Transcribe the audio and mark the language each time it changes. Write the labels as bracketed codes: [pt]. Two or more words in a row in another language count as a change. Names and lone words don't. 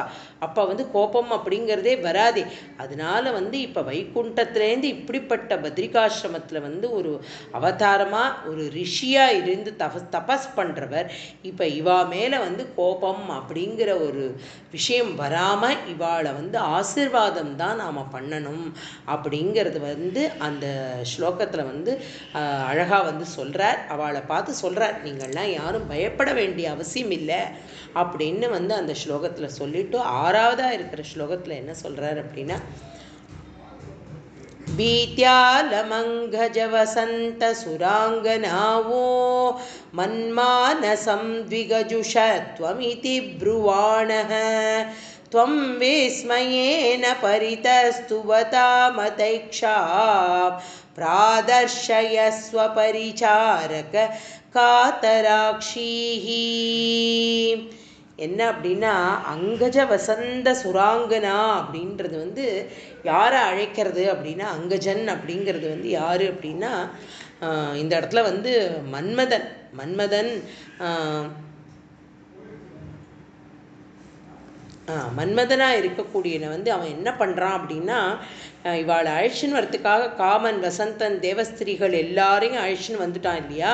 [ta] அப்போ வந்து கோபம் அப்படிங்கிறதே வராதே. அதனால வந்து இப்போ வைகுண்டத்துலேருந்து இப்படிப்பட்ட பத்ரிகாசிரமத்தில் வந்து ஒரு அவதாரமாக ஒரு ரிஷியாக இருந்து தபஸ் பண்ணுறவர் இப்போ இவா மேலே வந்து கோபம் அப்படிங்கிற ஒரு விஷயம் வராமல் இவாளை வந்து ஆசீர்வாதம் தான் நாம் பண்ணணும் அப்படிங்கிறது வந்து அந்த ஸ்லோகத்தில் வந்து அழகாக வந்து சொல்கிறார். அவளை பார்த்து சொல்கிறார், நீங்கள்லாம் யாரும் பயப்பட வேண்டிய அவசியம் இல்லை அப்படின்னு வந்து அந்த ஸ்லோகத்தில் சொல்லிவிட்டு 6ஆவதாக இருக்கிற ஸ்லோகத்தில் என்ன சொல்கிறார் அப்படின்னா, [sa] भीत्यालमङ्घजवसन्तसुराङ्गनावो मन्मानसं द्विगजुषत्वमिति ब्रुवाणः त्वं विस्मयेन परितस्तुवतामतैक्षा प्रादर्शयस्व परिचारक कातराक्षीः. [ta] என்ன அப்படின்னா, [sa] अङ्गज वसन्त सुराङ्गना [ta] அப்படின்றது வந்து யாரை அழைக்கிறது அப்படின்னா, அங்கஜன் அப்படிங்கிறது வந்து யார் அப்படின்னா, இந்த இடத்துல வந்து மன்மதன் மன்மதனாக இருக்கக்கூடியனை வந்து அவன் என்ன பண்ணுறான் அப்படின்னா, இவாளை அழிச்சுன்னு வரத்துக்காக காமன், வசந்தன், தேவஸ்திரிகள் எல்லாரையும் அழிச்சுன்னு வந்துட்டான் இல்லையா.